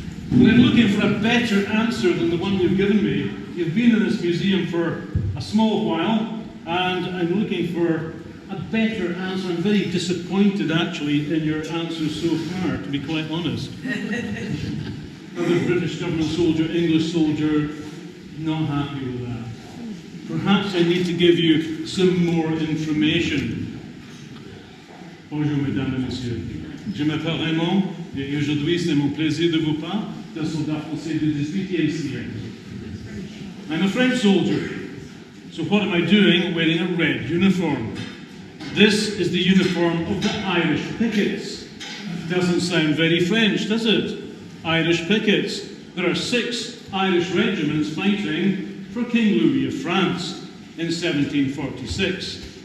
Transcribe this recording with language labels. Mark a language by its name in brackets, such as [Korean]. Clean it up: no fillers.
[English] When I'm looking for a better answer than the one you've given me, you've been in this museum for a small while, and I'm looking for a better answer. I'm very disappointed, actually, in your answers so far, to be quite honest. Other British government soldier, English soldier, not happy with that. Perhaps I need to give you some more information. [French] Bonjour, mesdames et messieurs. Je m'appelle Raymond, et aujourd'hui c'est mon plaisir de vous parler d'un soldat français du XVIIIe siècle. [English] I'm a French soldier, so what am I doing wearing a red uniform? This is the uniform of the Irish pickets. Doesn't sound very French, does it? Irish pickets. There are 6 Irish regiments fighting for King Louis of France in 1746.